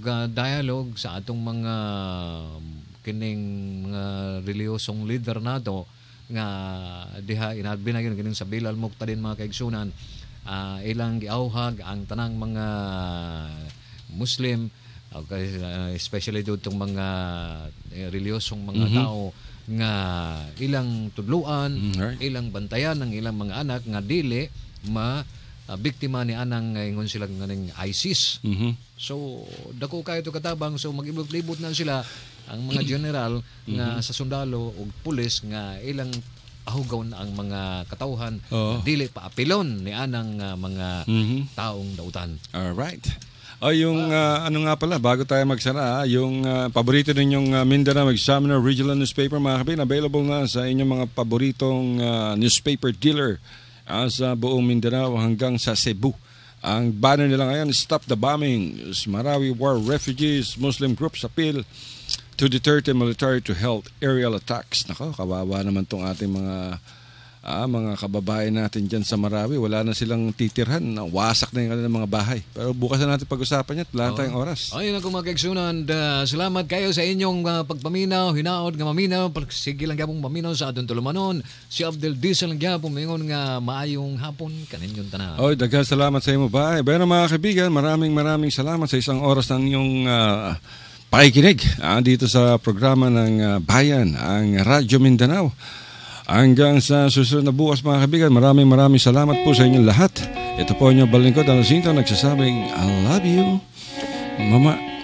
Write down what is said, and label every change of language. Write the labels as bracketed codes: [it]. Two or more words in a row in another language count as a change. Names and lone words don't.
[ceb] dialogue sa atong mga kining mga reliyosong leader nato nga diha inabinagin kining sa Bilal Muqtadin mga kaigsunan ilang giauhag ang tanang mga Muslim especially dutong mga reliyosong mga tao nga ilang tudluan ilang bantayan ng ilang mga anak nga dili biktima ni anang ingon sila nganing ISIS. So dako kayo to katabang so magibot-libot na sila ang mga general nga sa sundalo ug pulis nga ilang ahugaw na ang mga katawhan dili pa apilon ni anang mga taong dautan. [en] All right. [tl] Yung ano nga pala bago tayo magsara, yung paborito ninyong Mindanao Examiner Regional Newspaper mga kapatid, available na sa inyong mga paboritong newspaper dealer sa buong Mindanao hanggang sa Cebu. Ang banner nila ngayon, [en] Stop the Bombing, Marawi War Refugees, Muslim Groups Appeal to Duterte Military to Halt Aerial Attacks. [tl] Nako, kawawa naman tong ating mga kababayan natin dyan sa Marawi. Wala na silang titirhan. Wasak na yung kanilang mga bahay. Pero bukas na natin pag-usapan yan. Wala tayong oras. [ceb] Ayun ako mga kaigsunan. Salamat kayo sa inyong pagpaminaw. Hinaod nga maminaw. Sige lang gyapong maminaw sa atong tulumanon. Si Abdel Diesel lang gyapong mingon nga maayong hapon kaninyong tanan. Daghang salamat sa imo ba. [tl] Pero mga kaibigan, maraming salamat sa isang oras ng inyong pakikinig dito sa programa ng Bayan, ang Radyo Mindanao. Hanggang sa susunod na bukas mga kaibigan, maraming salamat po sa inyong lahat. Ito po inyong balingkod, Alasinto, nagsasabing [en] I love you, Mama.